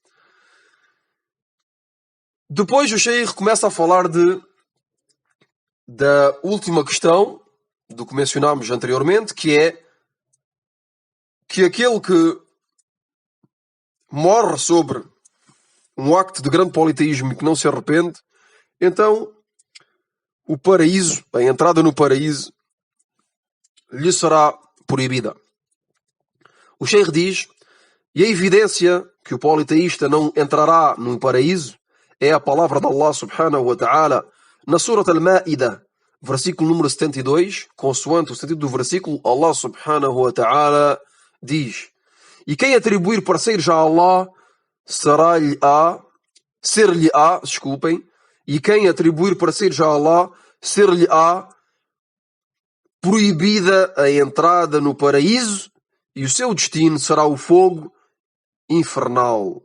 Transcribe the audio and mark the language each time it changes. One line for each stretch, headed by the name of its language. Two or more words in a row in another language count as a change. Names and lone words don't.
Portuguese: Depois o Sheikh começa a falar da última questão, do que mencionámos anteriormente, que é que aquele que morre sobre um acto de grande politeísmo e que não se arrepende, então o paraíso, a entrada no paraíso, lhe será proibida. O Sheikh diz, e a evidência que o politeísta não entrará no paraíso é a palavra de Allah
Arabic: سبحانه وتعالى
Portuguese: na Surat Al-Ma'idah, versículo número 72, consoante o sentido do versículo, Allah
Arabic: سبحانه وتعالى
Portuguese: diz: e quem atribuir parceiros a Allah, e quem atribuir parceiros a Allah, ser-lhe-á proibida a entrada no paraíso e o seu destino será o fogo infernal.